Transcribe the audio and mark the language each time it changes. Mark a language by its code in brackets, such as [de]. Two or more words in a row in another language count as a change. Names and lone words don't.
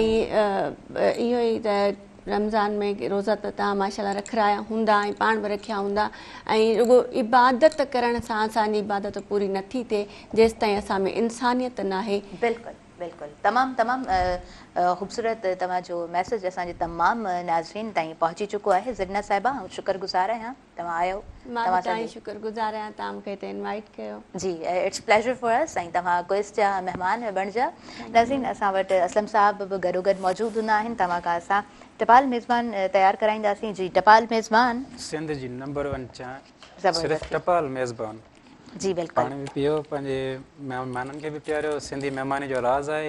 [sd] ऐं इहो ई त रमज़ान में रोज़ा त तव्हां माशाल्लाह रखिया हूंदा ऐं पाण बि रखिया हूंदा ऐं रुॻो इबादत करण सां असांजी इबादत पूरी नथी थिए जेसि ताईं असां में इंसानियत नाहे बिल्कुलु बिल्कुलु तमामु तमामु ख़ूबसूरत तव्हांजो मैसेज असांजे तमामु नाज़रीन ताईं पहुची चुको आहे ज़रीना साहिबा ऐं शुक्रगुज़ार आहियां तव्हां आयो मां तव्हां तव्हांजी सां शुक्रगुज़ार आहियां तव्हां मूंखे हिते इनवाइट कयो जी [en] it's pleasure for us [sd] ऐं तव्हां क्विज़ जा महिमान बणिजा नाज़रीन असां वटि असलम साहब बि गॾोगॾु मौजूदु हूंदा आहिनि तव्हां खां असां टपाल मेज़बान तयारु कराईंदासीं जी टपाल मेज़बान सिंध जी नंबर 1 चांहि ज़बरदस्त सिर्फ़ु टपाल मेज़बान जी बिल्कुलु पाणी बि पीओ पंहिंजे महिमाननि खे बि पीआरियो सिंधी महिमानी जो राज़ आहे